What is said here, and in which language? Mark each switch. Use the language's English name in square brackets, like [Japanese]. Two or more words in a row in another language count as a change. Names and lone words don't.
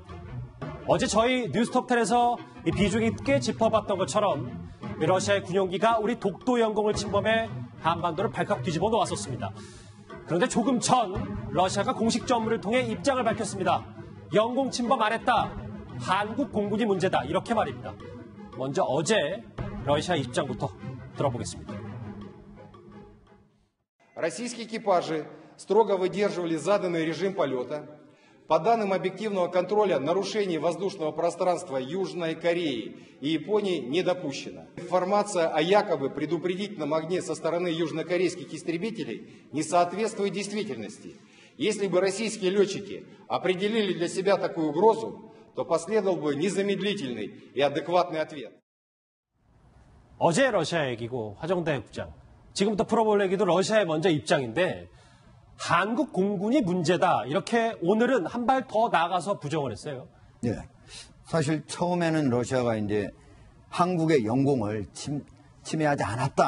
[Korean] 어제 저희 뉴스톱10에서 이 비중 있게 짚어봤던 것처럼 러시아의 군용기가 우리 독도 영공을 침범해 한반도를 발칵 뒤집어 놓았었습니다. 그런데 조금 전 러시아가 공식 전문을 통해 입장을 밝혔습니다. 영공 침범 안 했다. 한국 공군이 문제다. 이렇게 말입니다. 먼저 어제 러시아 입장부터 들어보겠습니다. [Russian] Российские экипажи строго выдерживали заданный режим полета. По данным объективного контроля, нарушений воздушного пространства Южной Кореи и Японии не допущено. Информация о якобы предупредительном огне со стороны южнокорейских истребителей не соответствует действительности. Если бы российские летчики определили для себя такую угрозу, то последовал бы незамедлительный и адекватный ответ. [Korean] 어제 러시아 얘기고 화정대 국장. 지금부터 풀어볼 얘기도 러시아의 먼저 입장인데 한국 공군이 문제다. 이렇게 오늘은 한 발 더 나아가서 부정을 했어요. 네. 사실 처음에는 러시아가 이제 한국의 영공을 침해하지 않았다.